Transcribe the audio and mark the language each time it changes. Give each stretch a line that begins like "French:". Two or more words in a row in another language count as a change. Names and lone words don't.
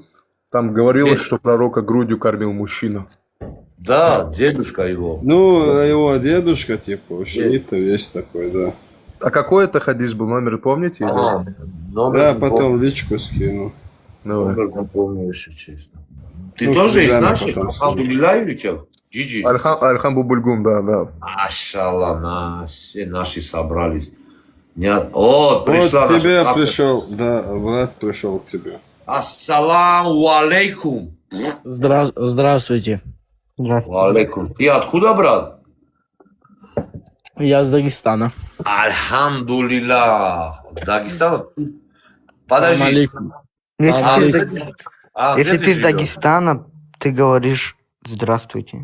Russian: Там говорилось, что пророка грудью кормил мужчина. Да, дедушка его. Ну, его дедушка, типа, шиита, весь такой, да. А какой это хадис был, номер помните? Да, потом личку скину. Давай. Не помню, если честно. Ты тоже из наших? Алхамдулилляевичев? Джиджи? Альхам Бубульгум, да. Машалла, все наши собрались. О, пришла Вот тебе наша пришел, да, брат пришел к тебе.
Arabic: السلام عليكم.
Russian: Здравствуйте. Алейкум. Ты откуда, брат? Я из Дагестана. Альхамдулилlah. Дагестан? Подожди. Если ты из Дагестана, ты говоришь здравствуйте.